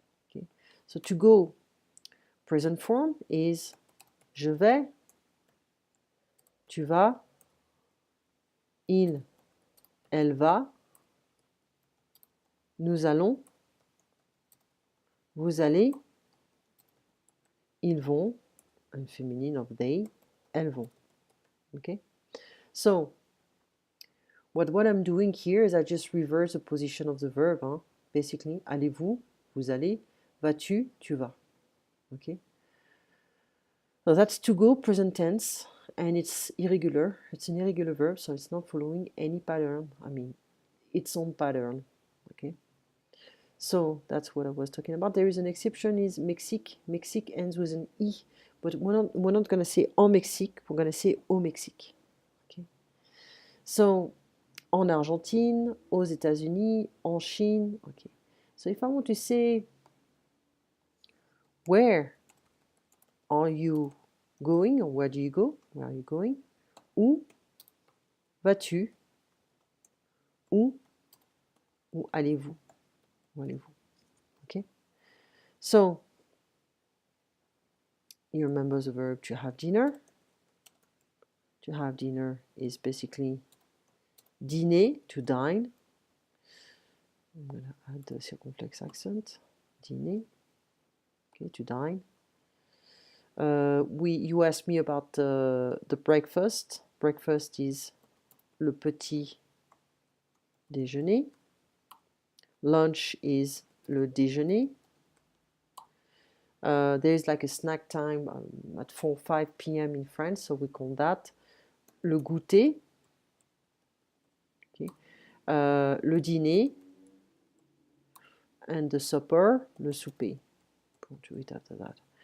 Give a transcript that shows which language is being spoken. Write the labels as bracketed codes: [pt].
[en] Okay. So to go, present form is [fr] je vais, tu vas, il, elle va, nous allons, vous allez, ils vont, [en] and feminine of they, [fr] elles vont. Okay? [en] So, what I'm doing here is I just reverse the position of the verb. [fr] Basically, allez-vous, vous allez, vas-tu, tu vas. Okay? [en] So that's to go, present tense, and it's irregular. It's an irregular verb, so it's not following any pattern. I mean, its own pattern. Okay? So that's what I was talking about. There is an exception, is Mexique. Mexique ends with an E, but we're not going to say en Mexique, we're going to say au Mexique. Okay. [fr] So, en Argentine, aux États-Unis, en Chine. Okay. [en] So if I want to say, where are you going, or where do you go? Where are you going? [fr] Où vas-tu? Où allez-vous? Où allez-vous? Okay. [en] So you remember the verb to have dinner. To have dinner is basically dîner, to dine. I'm going to add the circumflex accent. Dîner. Okay, to dine. You asked me about the breakfast. Breakfast is le petit déjeuner. Lunch is le déjeuner. There's like a snack time at 4-5 p.m. in France, so we call that le goûter. Okay. Le dîner, and the supper, le souper. Go to it after that.